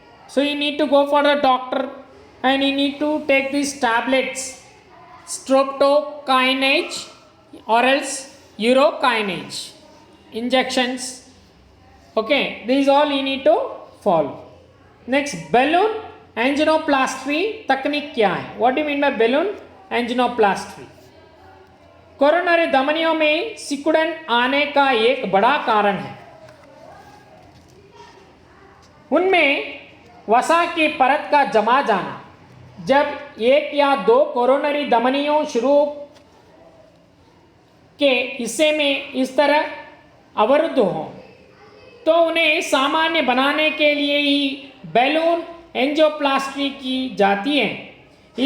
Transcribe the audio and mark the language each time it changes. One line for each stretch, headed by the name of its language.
English: So you need to go for the doctor and you need to take these tablets, streptokinase or else urokinase injections. Okay, these all you need to follow.
Hindi: Next, balloon angioplasty तकनीक क्या है?
English: What do you mean by balloon angioplasty?
Hindi: Coronary धमनियों में सिकुड़न आने का एक बड़ा कारण है। उनमें वसा की परत का जमा जाना। जब एक या दो कोरोनरी धमनियों शुरू के हिस्से में इस तरह अवरुद्ध हो तो उन्हें सामान्य बनाने के लिए ही बैलून एंजियोप्लास्टी की जाती है।